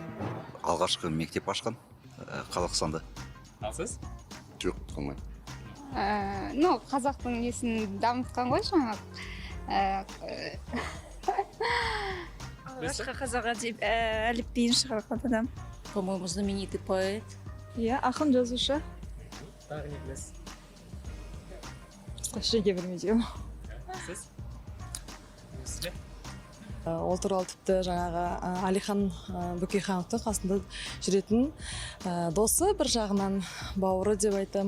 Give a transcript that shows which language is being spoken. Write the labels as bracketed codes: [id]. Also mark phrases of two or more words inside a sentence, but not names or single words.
[kk] Алғашқы мектеп ашқан Қазақстанда. Ал сіз? Жоқ, қылмаймын. Қазақтың несін дамытқан ғой жаңағы. Алғашқы қазақ әліпбиін шығарған адам. [ru] По-моему, знаменитый поэт. [kk] Иә, ақын жазушы. Тағы не білесіз? Ештеңе білмеймін. Сіз? Ол туралы тіпті жаңағы Әлихан Бөкейхановтың қасында жүретін досы, бір жағынан бауыры деп айтам.